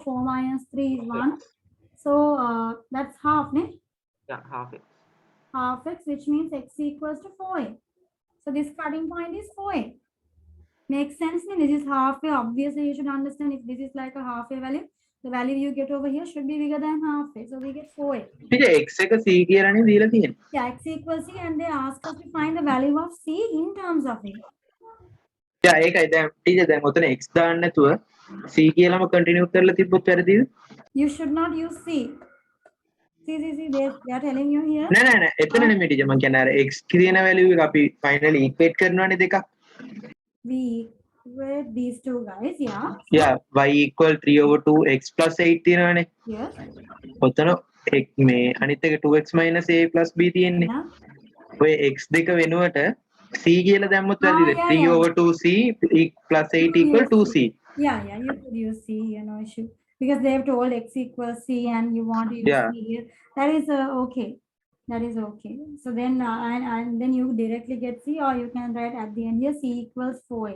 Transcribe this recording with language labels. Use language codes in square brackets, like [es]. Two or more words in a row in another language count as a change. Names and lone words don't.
[en] 4 minus 3 is 1. So that's half, ne? Yeah, half x. Half x, which means x equals to 4a. So this starting point is 4a. Makes sense? This is halfway. Obviously, you should understand if this is like a halfway value, the value you get over here should be bigger than halfway. So we get 4a. [si] x එක c කියලානේ දීලා තියෙන්නේ. [en] Yeah, x equals c, and they ask us to find the value of c in terms of a. [si] ඒකයි දැන් ටීචර් දැන් ඔතන x දාන්න නැතුව c කියලාම කන්ටිනියු කරලා තිබ්බොත් වැරදිද? [en] You should not use c. See, they are telling you here. [si] නෑ නෑ එතන නෙමෙයි ටීචර් මම කියන්නේ අර x කියන වැලියු එක අපි [en] finally equate [si] කරනවානේ දෙකක්. [en] We equate these two guys, yeah. Yeah, y equal 3/2 x plus 8 තියෙනවානේ. Yes. [si] ඔතන මේ අනිත් එක [en] 2x minus a plus b [si] තියෙන්නේ. [en] Yeah. [si] ඔය x දෙක වෙනුවට c කියලා දැම්මොත් වැරදිද? [en] yeah, 3/2c plus 8 equal 2c. Yeah, you could use c, no issue. Because they have told x equals c and you want to use Yeah. c here. That is okay. That is okay. So then, and then you directly get c, or you can write at the end here c equals 4a.